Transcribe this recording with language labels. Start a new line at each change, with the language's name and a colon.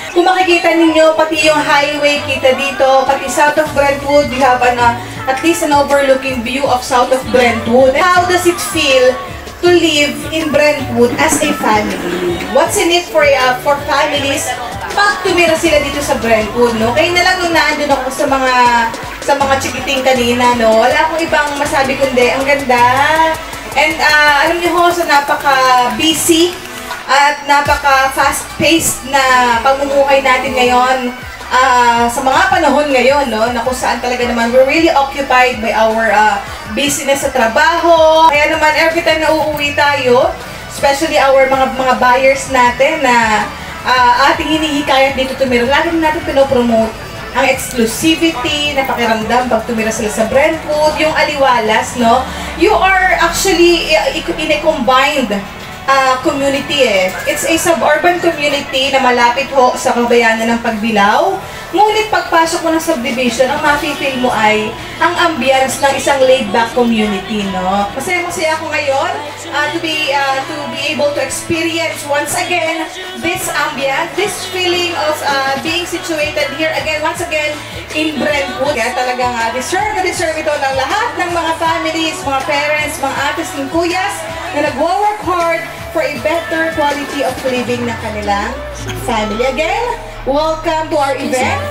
Filipino: Kung makikita ninyo, pati yung highway kita dito, pati
English: south of Brentwood, we have at least an overlooking view of south of Brentwood. How does it feel to live in Brentwood as a family? What's in it for families?
Filipino: Pag tumira sila dito sa Brentwood, no? Kaya na lang nung naandun ako sa mga chikiting kanina, no? Wala akong ibang masabi kundi, ang ganda. And alam niyo ho, so napaka-busy at napaka-fast-paced na pamumuhay natin ngayon sa mga panahon ngayon, no? Na kung saan talaga naman
English: we're really occupied by our business
Filipino: sa trabaho. Kaya naman every time na uuwi tayo, especially our mga buyers natin na ating hinihikayat dito tumira, lagi natin pinopromote ang exclusivity na pakiramdam pag tumira sila sa Brentwood, yung aliwalas, no?
English: You are actually in a combined community eh. It's a suburban community
Filipino: na malapit ho sa kabayanan ng Pagbilao. Ngunit pagpasok mo ng subdivision, ang mafe-feel mo ay ang ambience ng isang laid-back community, no? Masaya ako ngayon
English: to be able to experience once again this ambience, this feeling of being situated here again, once again in Brentwood.
Filipino: Kaya talagang deserve ito ng lahat ng mga families, mga parents, mga atis ng kuyas na nag-work hard
English: for a better quality of living
Filipino: ng kanilang family.
English: Again, welcome to our event.